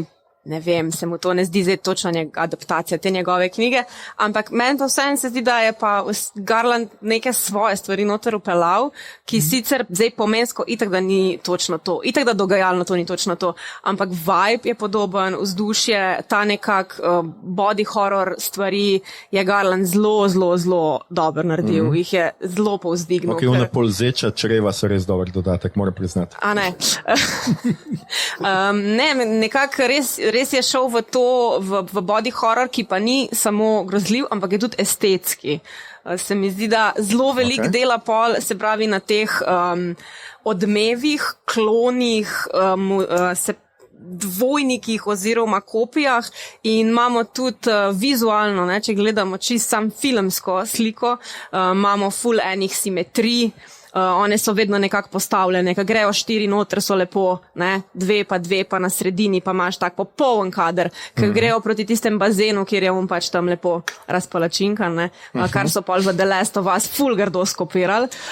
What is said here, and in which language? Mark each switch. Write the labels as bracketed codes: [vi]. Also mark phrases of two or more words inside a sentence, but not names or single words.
[sl] Ne vem, se mu to ne zdi zdaj točno adaptacija te njegove knjige, ampak meni pa vseeno se zdi, da je pa Garland neke svoje stvari noter upelal, ki sicer zdaj pomensko itak, da ni točno to, itak, da dogajalno to ni točno to, ampak vibe je podoben, vzdušje, ta nekak [en] body horror [sl] stvari je Garland zelo dobro naredil, jih je zelo povzdignil. Ok, ona polzeča čreva so res dober dodatek, moram priznati. A ne. Ne, nekako res je šel v to, v [en] body horror, [sl] ki pa ni samo grozljiv, ampak je tudi estetski. Se mi zdi, da zelo velik dela pol, se pravi na teh odmevih, klonih, dvojnikih oziroma kopijah in imamo tudi vizualno, če gledamo čisto sam filmsko sliko, imamo full enih simetrij, one so vedno nekako postavljene, ko grejo 4 noter, so lepo, ne, 2 pa na sredini, pa imaš tak popoln kader, ko grejo proti tistem bazenu, kjer je on pač tam lepo razpalačinkan, ne, kar so pol v The Last of Us ful grdo skopirali.